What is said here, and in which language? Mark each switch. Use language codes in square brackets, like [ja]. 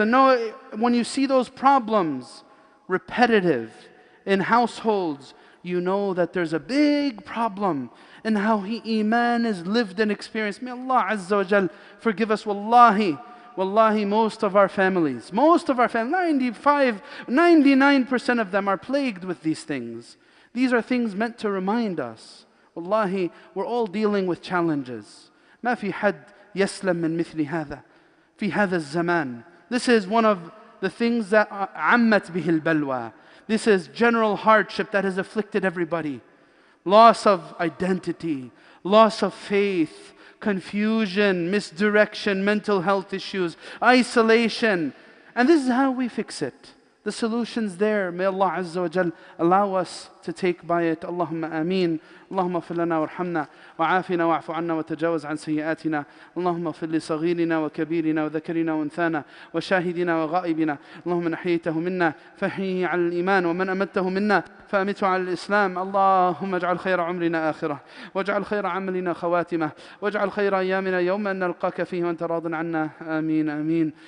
[en] And when you see those problems repetitive in households, you know that there's a big problem in how Iman is lived and experienced. May Allah Azza wa Jal forgive us. Wallahi, most of our families, 99% of them are plagued with these things. These are things meant to remind us. Wallahi, we're all dealing with challenges. [ar] ما في حد يسلم من مثل هذا في هذا الزمان. [en] This is one of the things that [ar] عمت به البلوى. [en] This is general hardship that has afflicted everybody. Loss of identity, loss of faith, confusion, misdirection, mental health issues, isolation. And this is how we fix it. The solution's there. May Allah Azza wa Jal allow us to take by it. Allahumma ameen. [ar] اللهم اغفر لنا وارحمنا وعافنا واعف عنا وتجاوز عن سيئاتنا. اللهم اغفر لصغيرنا وكبيرنا وذكرنا وانثانا وشاهدنا وغائبنا. اللهم من احييته منا فاحيه على الايمان ومن امته منا فامته على الاسلام. اللهم اجعل خير عمرنا اخره واجعل خير عملنا خواتمه واجعل خير ايامنا يوم ان نلقاك فيه وانت راض عنا. امين امين.